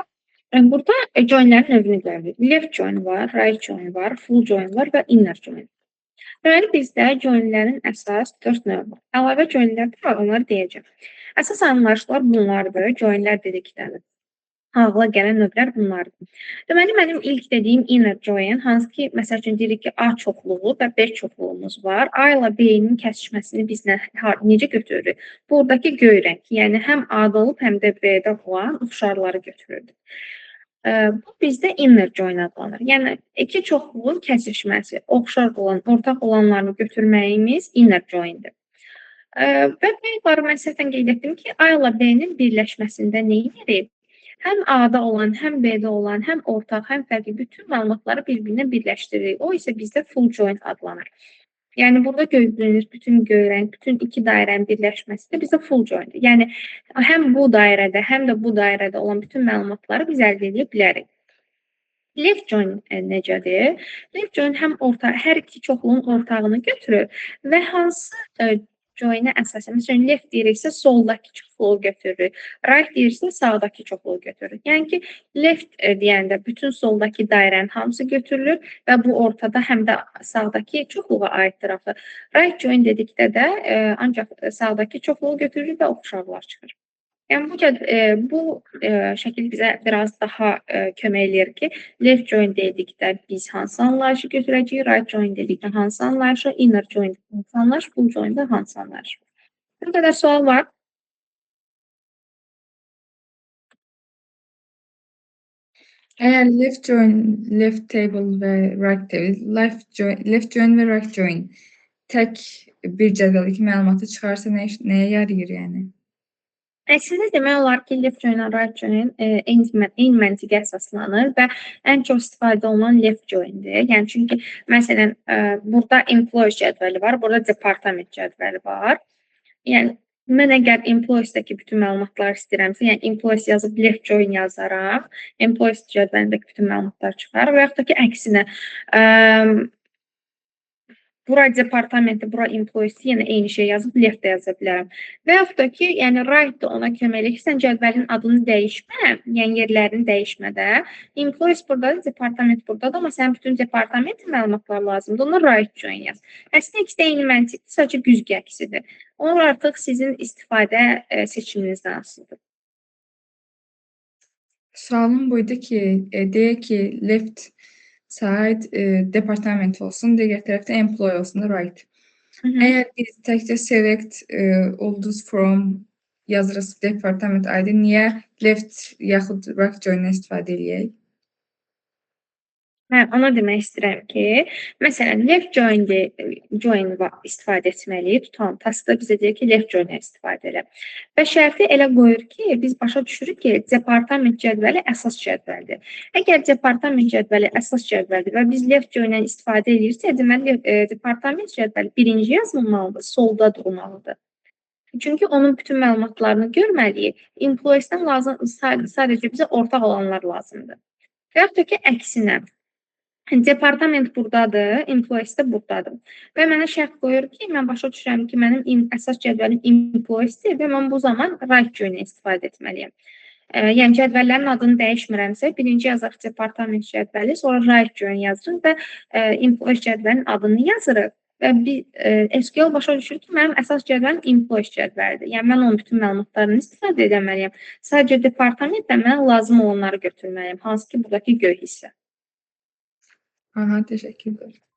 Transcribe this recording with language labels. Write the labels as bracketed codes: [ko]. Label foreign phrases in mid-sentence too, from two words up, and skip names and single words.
[az] Burada join-lərin növünü görürük. [en] Left join [az] var, [en] right join [az] var, [en] full join [az] var və [en] inner join. [az] Deməli, bizdə join-lərin əsas 4 növü var. Əlavə join-lər də var, onları deyəcəm. Əsas anlayışlar bunlardır. Join-lər dedikdə ağla gələn növlər bunlardır. Deməli, mənim ilk dediyim [en] inner join, [az] hansı ki, məsəl üçün deyirik ki, A çoxluğu və B çoxluğumuz var. A ilə B-nin kəsişməsini biz necə götürürük? Buradakı göy rəng, yəni həm A-da olub, həm də B-də olan oxşarları götürürdük. Bu bizdə [en] inner join [az] adlanır. Yəni, iki çoxluğun kəsişməsi, oxşar olan, ortaq olanlarını götürməyimiz [en] inner joindir. [az] Və mən mən səhvən qeyd etdim ki, A ilə B-nin birləşməsində nə edirik? Həm A-da olan, həm B-də olan, həm ortaq, həm fərqli bütün məlumatları bir-birinə birləşdiririk. O isə bizdə [en] full join [az] adlanır. Yəni, burada gözlənir bütün göy rəng, bütün iki dairənin birləşməsi də bizdə [en] full joindir. [az] Yəni, həm bu dairədə, həm də bu dairədə olan bütün məlumatları biz əldə edə bilərik. [en] Left join [az] necədir? [en] Left join [az] həm hər iki çoxluğun ortağını götürür və hansı join-ə əsasən. Məsələn, left deyiriksə, soldakı çoxluğu götürürük. Right deyirsə, sağdakı çoxluğu götürürük. Yəni ki, left deyəndə bütün soldakı dairənin hamısı götürülür və bu ortada həm də sağdakı çoxluğa aiddir axı. [en] Right join [az] dedikdə də ancaq sağdakı çoxluğu götürürük və oxşarlar çıxır. Yəni bu şəkil bizə biraz daha kömək eləyir ki, [en] left join [az] dedikdə biz hansı anlayışı götürəcəyik, [en] right join [az] dedikdə hansı anlayışı, [en] inner join [az] hansı anlayış, [en] full join [az] də hansı anlayış. Bu qədər sual var. Eğer [en] left table [az] ve [en] right table, left join [az] ve [en] right join [az] tek bir cədvəldəki məlumatı çıxarsa nəyə yarayır yəni? Əslində demək olar ki, [en] left join [az] və [en] right join [az] eyni məntiqə əsaslanır və ən çox istifadə olunan [en] left join-dir. [az] Yəni çünki məsələn burada employee cədvəli var, burada department cədvəli var. Yəni mən əgər employees-dəki bütün məlumatları istəyirəmsə, yəni employees yazıb [en] left join [az] yazaraq, employees cədvəlindəki bütün məlumatlar çıxar və yaxud da ki, əksinə bura departamenti, bura employees-i yenə eyni şey yazıb left-də yaza bilərəm. Və yaxud da ki, yəni right da ona kömək eləyir ki, sən cədvəlin adını dəyişmə, yəni yerlərini dəyişmə də. Employees buradadır, departament buradadır, amma sənin bütün departament məlumatlar lazımdır. Ona [en] right join [az] yaz. Əslində ikisi də eyni məntiqdir, sadəcə güzgü əksidir. Onlar artıq sizin istifadə seçiminizdən asılıdır. Sualım buydu ki, deyək ki, [en] left side department [az] olsun, digər tərəfdə employee olsun, right. Əgər biz təkcə select ulduz from yazırız [en] department ID, [az] niyə left yaxud [en] right join-dən [az] istifadə edək? Hə, ona demək istəyirəm ki, məsələn, [en] left join [az] istifadə etməliyik. Tutalım, taskda bizə deyir ki, [en] left join [az] istifadə elə. Və şərti elə qoyur ki, biz başa düşürük ki, departament cədvəli əsas cədvəldir. Əgər departament cədvəli əsas cədvəldir və biz [en] left join [az] istifadə edirsə, deməli, departament cədvəli birinci yazılmalıdır, solda durmalıdır. Çünki onun bütün məlumatlarını görməliyik. Employees-dən sadəcə bizə ortaq olanlar lazımdır. Və yaxud da ki, əksinə. Departament buradadır, employees də buradadır. Və mənə şərt qoyur ki, mən başa düşürəm ki, mənim əsas cədvəlim employees-dir və mən bu zaman [en] right join [az] istifadə etməliyəm. Yəni cədvəllərin adını dəyişmirəmsə, birinci yazaq departament cədvəli, sonra [en] right join [az] yazırıq və employees cədvəlinin adını yazırıq. Və SQL başa düşür ki, mənim əsas cədvəlim employees cədvəlidir. Yəni mən onun bütün məlumatlarını istifadə etməliyəm. Sadəcə departamentdən mənə lazım olanları götürməliyəm, hansı ki, buradakı göy hissə. [tr] Aha, teşekkürler.